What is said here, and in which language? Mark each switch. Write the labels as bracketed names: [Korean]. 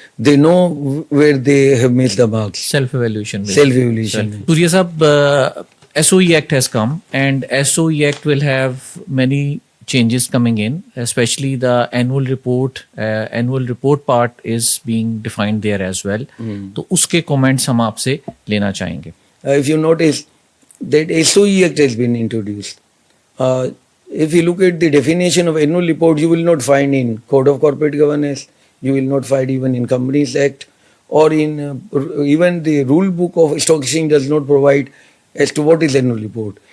[English] They know where they have missed the marks. Self-evaluation. Surya Sahab, SOE Act has come, and SOE Act will have many changes coming in, especially the annual report part is being defined there as well. [Urdu] تو اس کے comments ہم آپ سے لینا چاہیں گے. [English] If you notice that SOE Act has been introduced, if you look at the definition of annual report, you will not find in Code of Corporate Governance, you will not find even in Companies Act, or in even the rule book of stock exchange does not provide as to what is annual report.